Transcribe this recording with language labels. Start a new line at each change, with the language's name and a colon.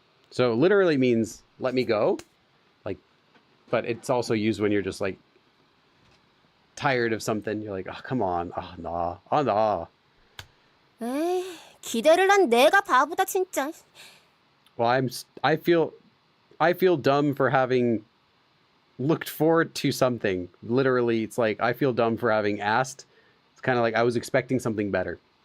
English: So literally means, let me go. Like, but it's also used when you're just like tired of something. You're like, oh, come on. Oh, nah. Oh, nah.
Korean: 에이, 기대를 한 내가 바보다 진짜.
English: Well, I feel dumb for having looked forward to something. Literally, it's like, I feel dumb for having asked. It's kind of like I was expecting something better.